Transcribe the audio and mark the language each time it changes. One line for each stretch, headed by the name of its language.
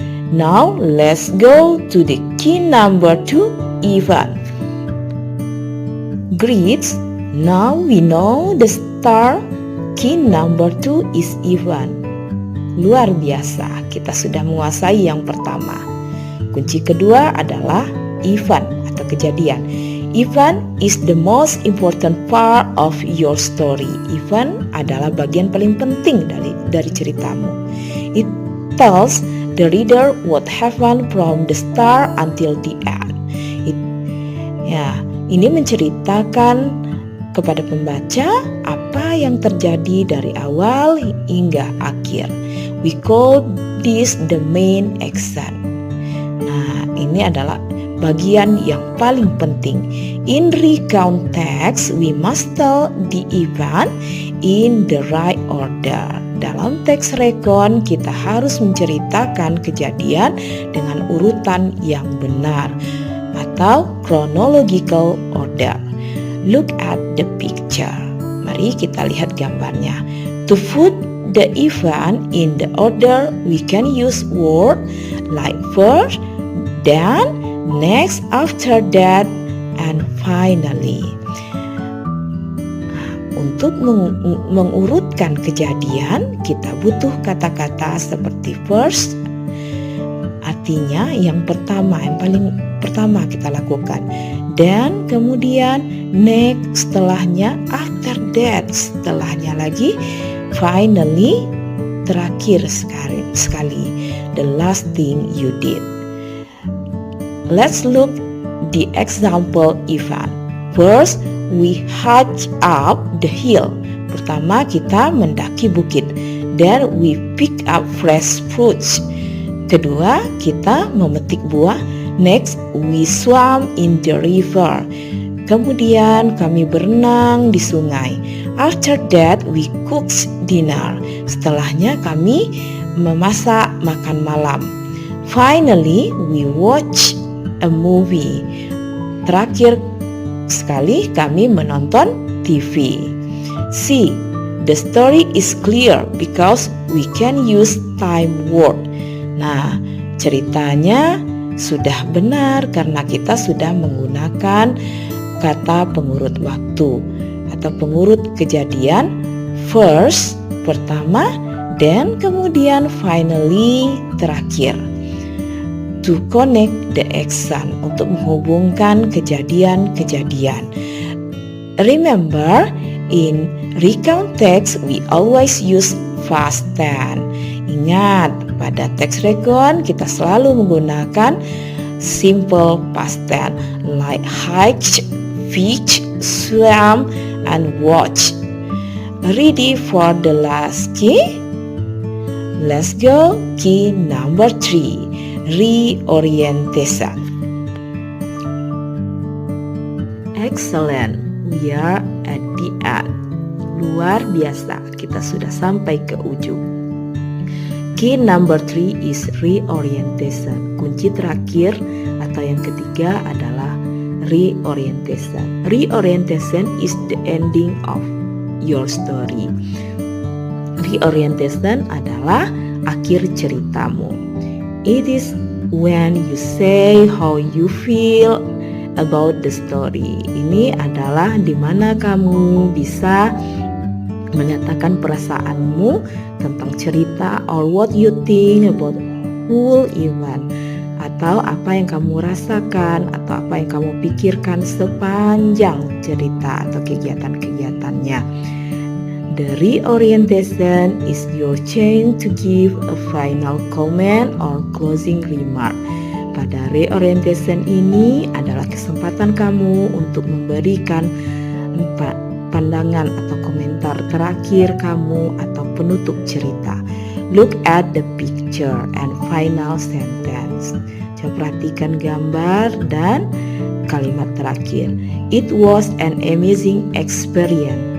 English: Now let's go to the key number 2, event. Great, now we know the star. Key number 2 is event.
Indonesian: Luar biasa, kita sudah menguasai yang pertama. Kunci kedua adalah event atau kejadian.
English: Event is the most important part of your story.
Indonesian: Event adalah bagian paling penting dari ceritamu.
English: It tells the reader what happened from the start until the end.
Indonesian: Ini menceritakan kepada pembaca apa yang terjadi dari awal hingga akhir.
English: We call this the main action.
Indonesian: Nah, ini adalah bagian yang paling penting.
English: In recount text, we must tell the event in the right order.
Indonesian: Dalam teks rekon, kita harus menceritakan kejadian dengan urutan yang benar atau
English: chronological order. Look at the picture.
Indonesian: Mari kita lihat gambarnya.
English: To put the event in the order, we can use word like first, then, next, after that, and finally.
Indonesian: Untuk mengurutkan kejadian, kita butuh kata-kata seperti first, artinya yang paling pertama kita lakukan. Dan kemudian next setelahnya, after that setelahnya lagi, finally terakhir sekali,
English: the last thing you did. Let's look the example event. First, we hike up the hill.
Indonesian: Pertama kita mendaki bukit.
English: Then we pick up fresh fruits.
Indonesian: Kedua, kita memetik buah.
English: Next, we swam in the river.
Indonesian: Kemudian kami berenang di sungai.
English: After that, we cooked dinner.
Indonesian: Setelahnya kami memasak makan malam.
English: Finally, we watch a movie.
Indonesian: Terakhir sekali kami menonton TV.
English: See, the story is clear because we can use time word.
Indonesian: Nah, ceritanya sudah benar karena kita sudah menggunakan kata pengurut waktu atau pengurut kejadian. First, pertama, then kemudian finally, terakhir.
English: To connect the action,
Indonesian: untuk menghubungkan kejadian-kejadian.
English: Remember, in recount text we always use past tense.
Indonesian: Ingat, pada teks rekon kita selalu menggunakan simple past tense
English: like hike, fish, swam, and watch. Ready for the last key? Let's go. Key number 3. Reorientation. Excellent, we are at the end.
Indonesian: Luar biasa, kita sudah sampai ke ujung.
English: Key number 3 is reorientation.
Indonesian: Kunci terakhir atau yang ketiga adalah reorientation.
English: Reorientation is the ending of your story.
Indonesian: Reorientation adalah akhir ceritamu.
English: It is when you say how you feel about the story.
Indonesian: Ini adalah dimana kamu bisa menyatakan perasaanmu tentang cerita,
English: or what you think about whole event,
Indonesian: atau apa yang kamu rasakan atau apa yang kamu pikirkan sepanjang cerita atau kegiatan-kegiatannya.
English: The reorientation is your chance to give a final comment or closing remark.
Indonesian: Pada reorientation ini adalah kesempatan kamu untuk memberikan pandangan atau komentar terakhir kamu atau penutup cerita.
English: Look at the picture and final sentence.
Indonesian: Coba perhatikan gambar dan kalimat terakhir.
English: It was an amazing experience.